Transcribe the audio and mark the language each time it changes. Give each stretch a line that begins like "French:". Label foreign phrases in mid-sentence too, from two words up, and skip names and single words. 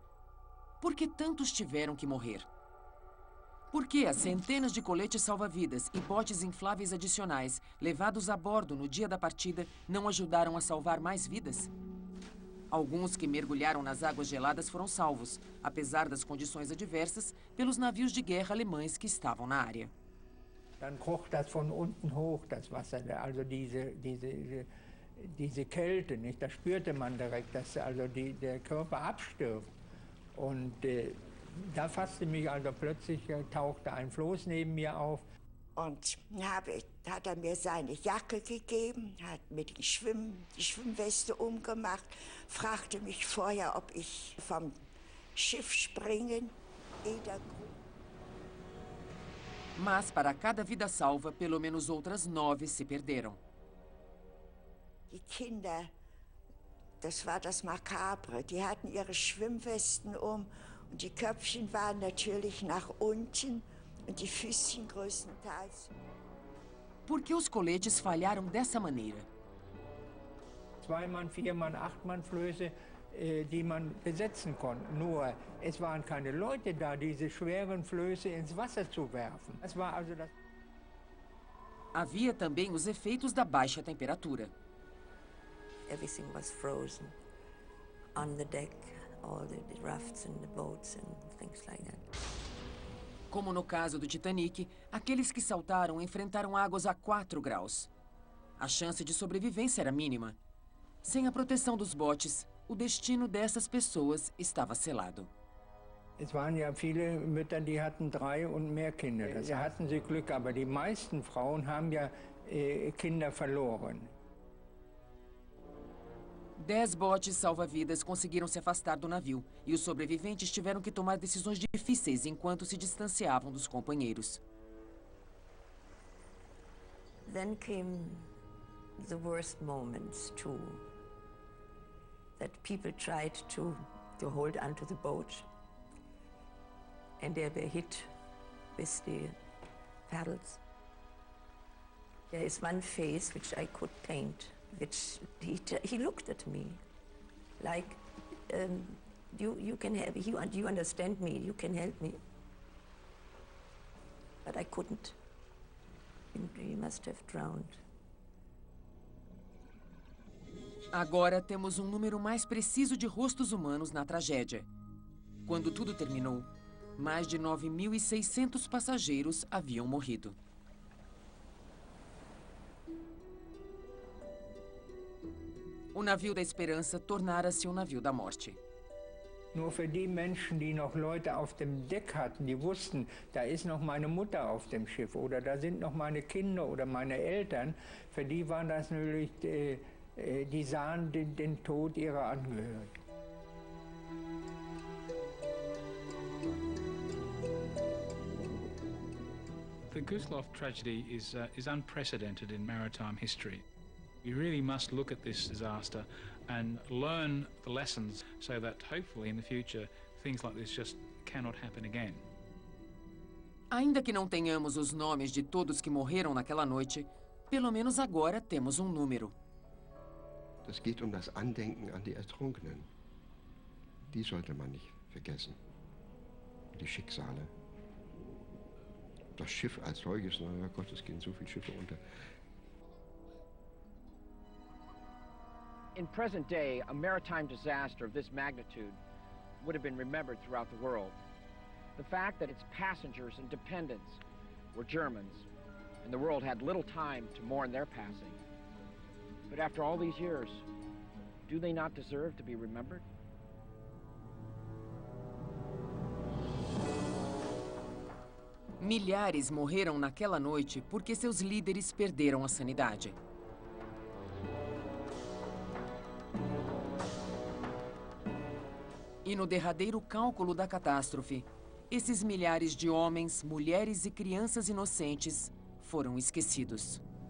Portuguese: Por que tantos tiveram que morrer? Por que as centenas de coletes salva-vidas e botes infláveis adicionais levados a bordo no dia da partida não ajudaram a salvar mais vidas? Alguns que mergulharam nas águas geladas foram salvos, apesar das condições adversas, pelos navios de guerra alemães que estavam na área.
German: Dann kroch das von unten hoch, das Wasser, also diese Kälte, nicht? Das spürte man direkt, dass also der Körper abstirbt. Und da fasste mich also plötzlich, tauchte ein Floß neben mir auf. Und hat er mir seine Jacke gegeben, hat mir die Schwimmweste umgemacht, fragte mich vorher, ob ich vom Schiff springen.
Portuguese: Mas, para cada vida salva, pelo menos outras 9 se perderam.
German: Die Kinder, das war das Makabre, die hatten ihre Schwimmwesten und die Köpfchen waren natürlich nach unten und die Füßchen größtenteils.
Portuguese: Por que os coletes falharam dessa maneira?
German: 2-Mann-, 4-Mann-, 8-Mann-Flöße, die man besetzen konnte. Nur, es waren keine Leute da, diese schweren Flöße ins Wasser zu werfen. Das war also das.
Portuguese: Havia também os efeitos da baixa temperatura.
English: Everything was frozen on the deck, all the rafts and the boats and things like that.
Portuguese: Como no caso do Titanic, aqueles que saltaram enfrentaram águas a 4 graus. A chance de sobrevivência era mínima. Sem a proteção dos botes, o destino dessas pessoas estava selado.
German: Es waren ja viele Mütter, die hatten 3 und mehr Kinder. Da hatten sie Glück, aber die meisten Frauen haben ja Kinder verloren.
Portuguese: 10 botes salva-vidas conseguiram se afastar do navio e os sobreviventes tiveram que tomar decisões difíceis enquanto se distanciavam dos companheiros.
English: Then came the worst moments too. That people tried to hold onto the boat, and they were hit with the paddles. There is one face which I could paint, which he looked at me like, you can help, you understand me, you can help me. But I couldn't. He must have drowned.
Portuguese: Agora temos um número mais preciso de rostos humanos na tragédia. Quando tudo terminou, mais de 9.600 passageiros haviam morrido. O navio da esperança tornara-se um navio da morte.
German: Nur für die Menschen, die noch Leute auf dem Deck hatten, die wussten, da ist noch meine Mutter auf dem Schiff oder da sind noch meine Kinder oder meine Eltern, für die waren das natürlich, die sahen den Tod ihrer Angehörigen.
English: The Gustloff tragedy is unprecedented in maritime history. We really must look at this disaster and learn the lessons so that hopefully in the future things like this just cannot happen again.
Portuguese: Ainda que não tenhamos os nomes de todos que morreram naquela noite, pelo menos agora temos um número.
German: Es geht das Andenken an die Ertrunkenen. Die sollte man nicht vergessen. Die Schicksale. Das Schiff als solches, na Gott, es gehen so viele Schiffe unter.
English: In present day, a maritime disaster of this magnitude would have been remembered throughout the world. The fact that its passengers and dependents were Germans, and the world had little time to mourn their passing. But after all these years, do they not deserve to be remembered?
Portuguese: Milhares morreram naquela noite porque seus líderes perderam a sanidade. E no derradeiro cálculo da catástrofe, esses milhares de homens, mulheres e crianças inocentes foram esquecidos.